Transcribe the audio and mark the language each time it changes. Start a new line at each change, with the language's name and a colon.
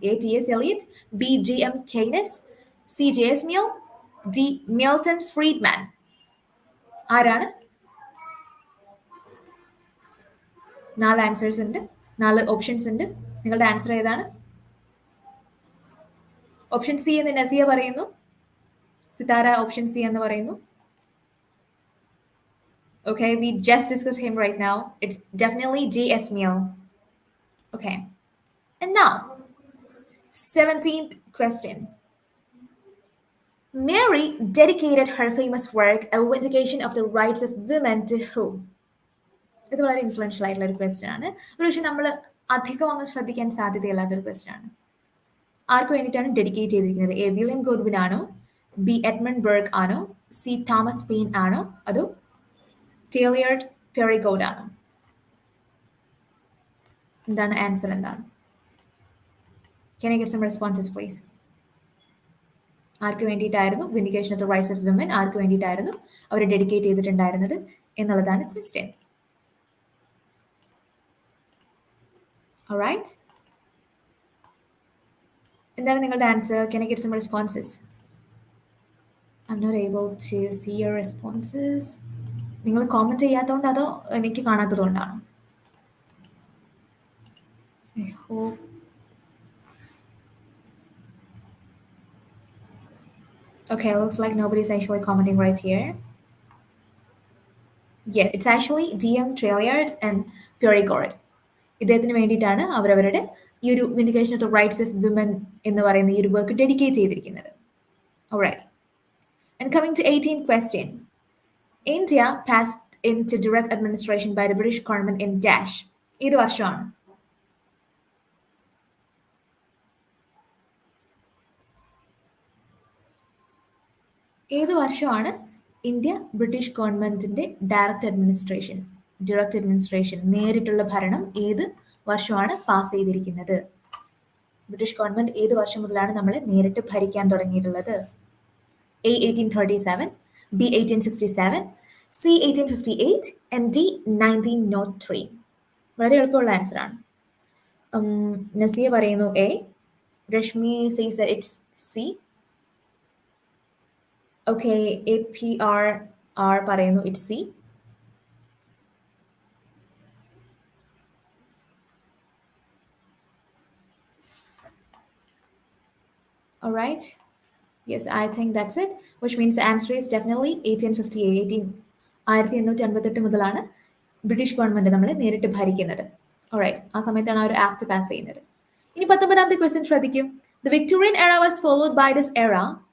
Malayalam: A T S Eliot, B G M Kaynes, C J S mill, D Milton Friedman. ആരാണ്? 4 answers ഉണ്ട്, 4 options ഉണ്ട്. നിങ്ങളുടെ answer ഏതാണ്? Option C എന്ന് നസിയ പറയുന്നു, സിതാര ഓപ്ഷൻ സി എന്ന് പറയുന്നു.
English: Okay, we just discussed him right now. It's definitely J.S. Mill. Okay, and now 17th question. Mary dedicated her famous work, A Vindication of the Rights of Women, to whom?
Malayalam: ഇത് വളരെ influential ആയിട്ടുള്ള ഒരു question ആണ്. ഒരു പക്ഷേ നമ്മൾ അധികം അങ്ങ് ശ്രദ്ധിക്കാൻ സാധ്യതയില്ലാത്തൊരു ക്വസ്റ്റ്യൻ ആണ്. ആർക്ക് വേണ്ടിയിട്ടാണ് ഡെഡിക്കേറ്റ് ചെയ്തിരിക്കുന്നത്? എ വില്യം ഗോഡ്വിൻ ആണോ, ബി എഡ്മണ്ട് ബർഗ് ആണോ, സി തോമസ് പെയിൻ ആണോ, അതോ ടേലിയർഡ് പെറിഗോഡ് ആണോ? എന്താണ് ആൻസർ? എന്താണ്?
English: Can I get some responses please?
Malayalam: ആർക്ക് വേണ്ടിയിട്ടായിരുന്നു vindication of the rights of women, ആർക്ക് വേണ്ടിയിട്ടായിരുന്നു അവർ ഡെഡിക്കേറ്റ് ചെയ്തിട്ടുണ്ടായിരുന്നത് എന്നുള്ളതാണ് ക്വസ്റ്റ്യൻ. ഓൾറൈറ്റ്, എന്താണ് നിങ്ങളുടെ answer?
English: Can I get some responses? I'm not able to see your responses.
Malayalam: നിങ്ങൾ കോമന്റ് ചെയ്യാത്തതുകൊണ്ട് അതോ എനിക്ക് കാണാത്തതുകൊണ്ടാണോ?
English: I hope. Okay, looks like nobody's actually commenting right here. Yes, it's actually DM Trailiard and Perigord.
Malayalam: ഇദ്ദേഹത്തിന് വേണ്ടിയിട്ടാണ് അവരവരുടെ ഈ ഒരു vindication of the rights of women എന്ന് പറയുന്ന ഈ ഒരു വർക്ക് ഡെഡിക്കേറ്റ് ചെയ്തിരിക്കുന്നത്.
English: Alright. And coming to 18th question. India passed into direct administration by the British government in dash.
Malayalam: ഏത് വർഷമാണ്? ഏത് വർഷമാണ് ഇന്ത്യ ബ്രിട്ടീഷ് ഗവൺമെന്റിന്റെ ഡയറക്റ്റ് അഡ്മിനിസ്ട്രേഷൻ നേരിട്ടുള്ള ഭരണം ഏത് വർഷമാണ് പാസ് ചെയ്തിരിക്കുന്നത്? ബ്രിട്ടീഷ് ഗവൺമെന്റ് ഏത് വർഷം മുതലാണ് നമ്മളെ നേരിട്ട് ഭരിക്കാൻ തുടങ്ങിയിട്ടുള്ളത്? A 1837, B 1867, C 1858 and D 1903. വളരെ എളുപ്പമുള്ള ആൻസർ ആണ്. നസിയ പറയുന്നു A,
English: Rashmi says that it's C. Okay, APR
Malayalam: പറയുന്നു
English: it's C. All right. Yes, I think that's it, which means the answer is definitely 1858.
Malayalam: 1858 മുതലാണ് ബ്രിട്ടീഷ് ഗവൺമെന്റ് നമ്മളെ നേരിട്ട് ഭരിക്കുന്നത്. ഓൾറൈറ്റ്, ആ സമയത്താണ് ആ ഒരു ആക്ട് പാസ് ചെയ്യുന്നത്. ഇനി 19ാമത്തെ ക്വസ്റ്റ്യൻ ശ്രദ്ധിക്കും.
English: The Victorian era was followed by this era.